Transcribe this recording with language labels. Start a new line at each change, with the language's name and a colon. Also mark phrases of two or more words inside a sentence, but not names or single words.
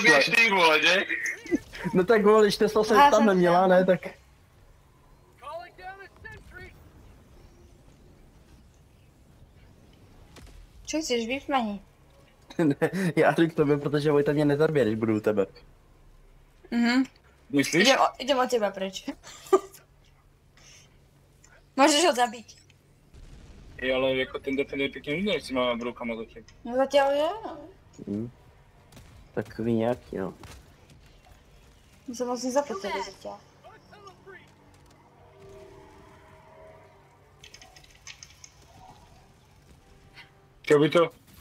Czech: Zabiješ ty, vole, ne? No tak vole, když Tesla se tam neměla, ne, tak...
Slovak: Čo chceš, vypmaní?
Czech: Ne, já jdu k tobě, protože Vojta mě nezabije, když budu u tebe. Myslíš?
Slovak: Idem od teba preč. Môžeš ho zabiť.
Czech: ale jako ten Defender pěkně vyzerá, s těma broukama zatím. No zatím je. Takový nějaký, no. My se vlastně zapotili zatím. Chtěl by to...